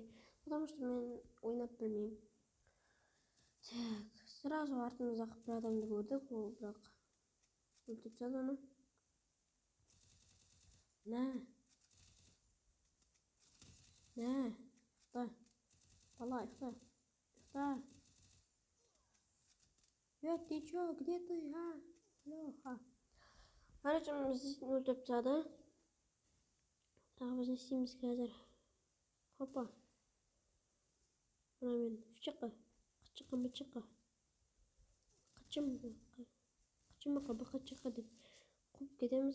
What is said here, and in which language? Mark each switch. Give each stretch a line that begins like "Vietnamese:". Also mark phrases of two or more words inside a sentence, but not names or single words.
Russian: Потому что
Kazakh: мен ойнап білмеймін. Так, сразу артымыздағы бір адамды көрдік, ол бірақ өлтіріп тастады оны. Ұйықта. Бала, ұйықта.
Russian: Ты чё, где ты, а? Лёха.
Kazakh: Короче, бізді өлтіріп тастады. Тағы біз не істейміз қазір? Хопа. Мына мен қычыққа. Қычыққа деп қуып кетеміз.